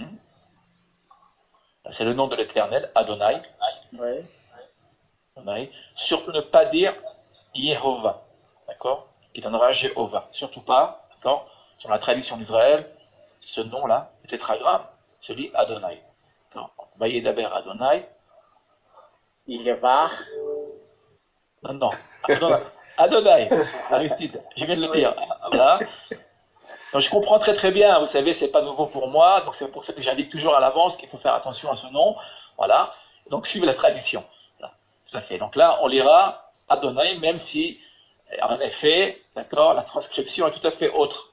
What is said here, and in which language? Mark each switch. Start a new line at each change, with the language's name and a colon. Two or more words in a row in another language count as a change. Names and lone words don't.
French: C'est le nom de l'Éternel, Adonai. Oui. Adonai. Surtout ne pas dire Yehovah. D'accord? Qui donnera Jéhovah. Surtout pas. D'accord? Sur la tradition d'Israël, ce nom-là, le tétragramme, se lit Adonai.
Hebrew: וידבר אדוני.
French: Yevar. Non. Adonai. Aristide, je viens de le dire. Voilà. Donc je comprends très très bien, vous savez, c'est pas nouveau pour moi, donc c'est pour ça que j'indique toujours à l'avance qu'il faut faire attention à ce nom. Voilà. Donc suivez la tradition. Voilà. Tout à fait. Donc là, on lira Adonai, même si, en effet, d'accord, la transcription est tout à fait autre.